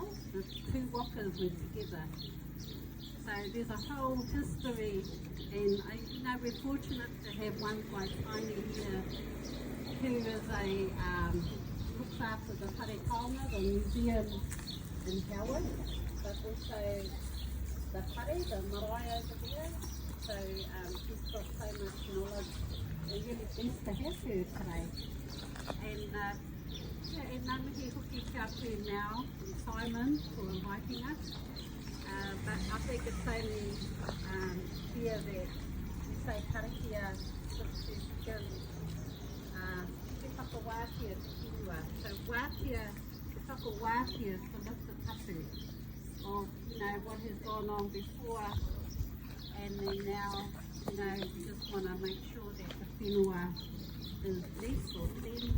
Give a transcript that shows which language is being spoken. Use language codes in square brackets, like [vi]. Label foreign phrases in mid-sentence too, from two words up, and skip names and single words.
[en] The two wakas were together. So there's a whole history, and you know, we're fortunate to have one like Tainui here, who is looks after the [mi] Whare Taonga, [en] the museum in Howard, but also the whare, the marae over there. So she's got so much knowledge. We're really blessed to have her today. And [mi] ngā mihi hoki kia pū [en] now, and Simon, for inviting us. But I think it's only here that we say karakia just to give [mi] te whakawātia te whenua. [en] So wātia, [mi] te whakawātia [en] is to lift the tapu of, you know, what has gone on before, and then now, you know, we just want to make sure that the whenua is blessed or cleansed.